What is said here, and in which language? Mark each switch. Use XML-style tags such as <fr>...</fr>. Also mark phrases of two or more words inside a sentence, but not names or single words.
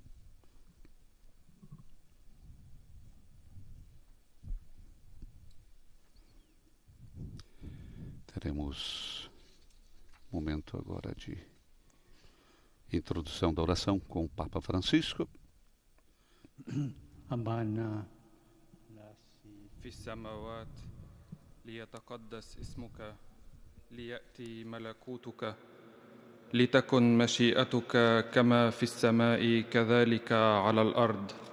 <pt>Teremos um momento agora de introdução da oração com o Papa Francisco.</pt> <ar>Abana في السماوات ليتقدس اسمك ليأتي ملكوتك لتكن مشيئتك كما في السماء كذلك على الأرض</ar>